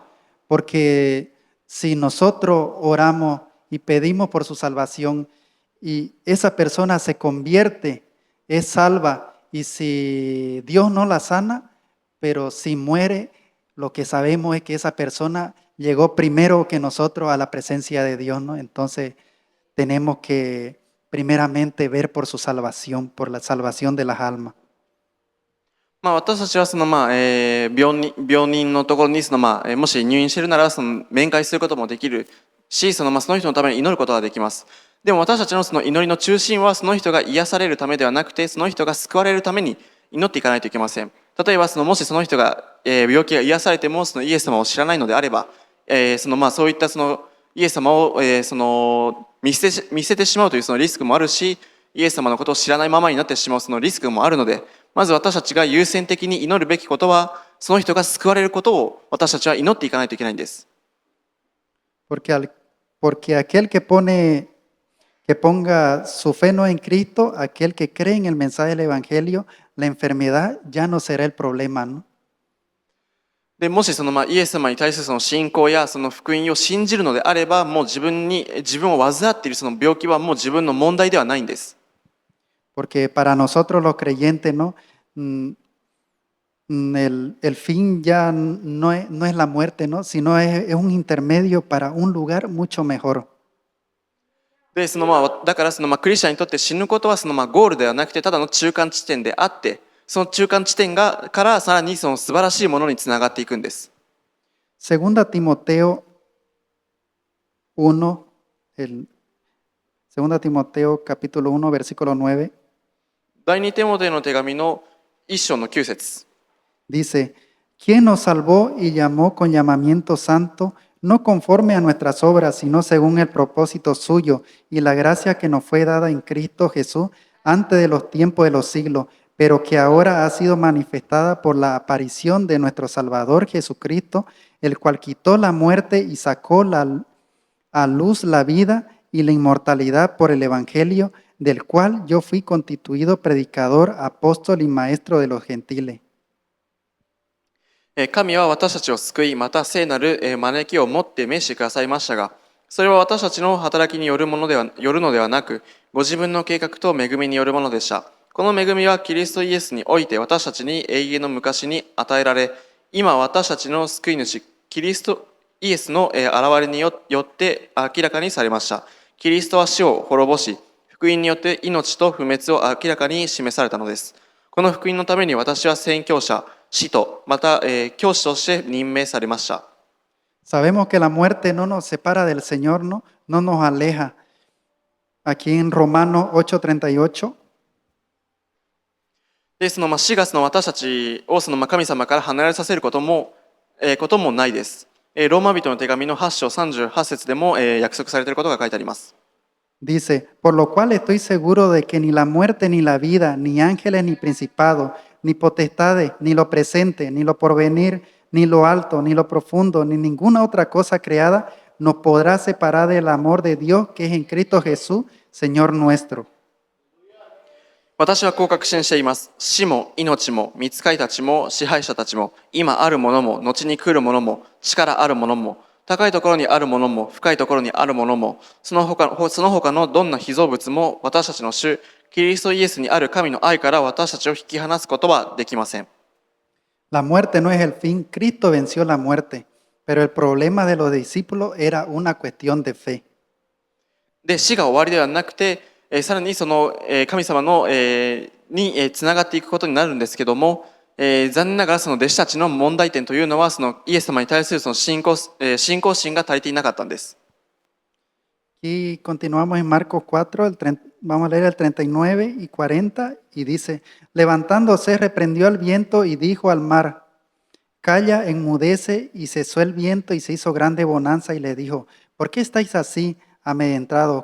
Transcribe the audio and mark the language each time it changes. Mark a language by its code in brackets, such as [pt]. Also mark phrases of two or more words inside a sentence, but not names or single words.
[es] Porque si nosotros oramos y pedimos por su salvación y esa persona se convierte, es salva, y si Dios no la sana, pero si muere, lo que sabemos es que esa persona llegó primero que nosotros a la presencia de Dios, ¿no? Entonces tenemos que primeramente ver por su salvación, por la salvación de las almas. [ja] 私たちは病人のところにもし入院しているなら面会することもできるし、その人のために祈ることができます。でも私たちの祈りの中心はその人が癒されるためではなくて、その人が救われるために祈っていかないといけません。例えばもしその人が、病気が癒されてもイエス様を知らないのであれば、そういったイエス様を、見捨ててしまうというリスクもあるし、イエス様のことを知らないままになってしまうリスクもあるので、まず私たちが優先的に祈るべきことは、その人が救われることを私たちは祈っていかないといけないんです。 [es] Porque aquel que ponga su fe no en Cristo, aquel que cree en el mensaje del Evangelio, la enfermedad ya no será el problema, ¿no? [ja] でもしイエス様に対するその信仰やその福音を信じるのであれば、もう自分を患っているその病気はもう自分の問題ではないんです。 [es] Porque para nosotros los creyentes, ¿no? El fin ya no es la muerte, ¿no? Sino es un intermedio para un lugar mucho mejor. [ja] で、だからクリスチャンにとって死ぬことはゴールではなくて、ただの中間地点であって、その中間地点からさらにその素晴らしいものにつながっていくんです。 [es] Segunda Timoteo 1, Segunda Timoteo capítulo 1, versículo 9, [ja] 第二テモテの手紙の1章の9節 [es] dice, ¿quién nos salvó y llamó con llamamiento santo, no conforme a nuestras obras, sino según el propósito suyo y la gracia que nos fue dada en Cristo Jesús antes de los tiempos de los siglos, pero que ahora ha sido manifestada por la aparición de nuestro Salvador Jesucristo, el cual quitó la muerte y sacó a luz la vida y la inmortalidad por el Evangelio, del cual yo fui constituido predicador, apóstol y maestro de los gentiles. [ja] 神は私たちを救い、また聖なる招きをもって召してくださいましたが、それは私たちの働きによるのではなく、ご自分の計画と恵みによるものでした。この恵みはキリストイエスにおいて私たちに永遠の昔に与えられ、今私たちの救い主、キリストイエスの現れによって明らかにされました。キリストは死を滅ぼし、福音によって命と不滅を明らかに示されたのです。この福音のために私は宣教者、使徒、また、教師として任命されました。 [es] Sabemos que la muerte no nos separa del Señor, ¿no? No nos aleja. Aquí en Romanos 8:38. [ja] で、死が私たちを神様から離れさせることもないです。ローマ人の手紙の8章38節でも、約束されていることが書いてあります。 [es] Dice, por lo cual estoy seguro de que ni la muerte, ni la vida, ni ángeles, ni principados, ni potestades, ni lo presente, ni lo porvenir, ni lo alto, ni lo profundo, ni ninguna otra cosa creada nos podrá separar del amor de Dios que es en Cristo Jesús, Señor nuestro. [ja] 私はこう確信しています。死も命も御使いたちも支配者たちも今あるものも後に来るものも力あるものも高いところにあるものも深いところにあるものもその他のどんな被造物も私たちの主キリストイエスにある神の愛から私たちを引き離すことはできません。 [es] La muerte no es el fin. Cristo venció la muerte, pero el problema de los discípulos era una cuestión de fe. [ja] で、死が終わりではなくて、さらに神様の、につながっていくことになるんですけども、残念ながらその弟子たちの問題点というのはイエス様に対するその信仰心が足りていなかったんです。 [es] Y continuamos en Marcos 4, vamos a leer el 39 y 40 y dice, levantándose reprendió al viento y dijo al mar, calla, enmudece, y cesó el viento y se hizo grande bonanza y le dijo, ¿por qué estáis así amedrentados?